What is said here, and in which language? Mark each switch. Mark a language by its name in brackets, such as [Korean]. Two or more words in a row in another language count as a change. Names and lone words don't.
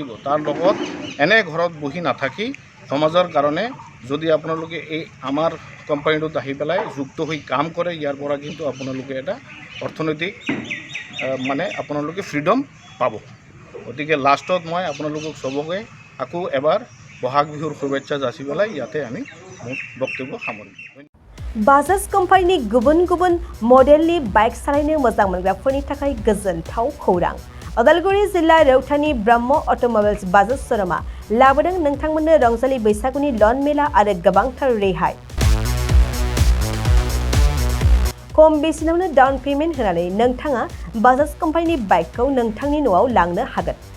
[Assamese] তাৰ লগত এনে ঘৰত বহি নাথাকি সমাজৰ কাৰণে যদি আপোনালোকে এই আমাৰ কোম্পানীটোত আহি পেলাই যুক্ত হৈ কাম কৰে ইয়াৰ পৰা কিন্তু আপোনালোকে এটা অৰ্থনৈতিক মানে আপোনালোকে ফ্ৰীডম পাব গতিকে লাষ্টত মই আপোনালোকক সবকে আকৌ এবাৰ বহাগ বিহুৰ শুভেচ্ছা যাচি পেলাই ইয়াতে আমি মোৰ বক্তব্য সামৰিম [Bodo] बाजाज कम्पानीनि गुबुन गुबुन मडेलनि बाइक सालायनो मोजां मोनग्राफोरनि थाखाय गोजोनथाव खौरां उदालगुरि जिल्ला रौतानि ब्रह्म अट'मबाइल्स बाजाज श'रुमा लाबोदों नोंथांमोननो रंजालि बैसागुनि लन मेला आरो गोबांथार रेहाय खम बेसेनावनो [English] down payment [Bodo] होनानै नोंथाङा बाजाज कम्पानीनि बाइकखौ नोंथांनि न'आव लांनो हागोन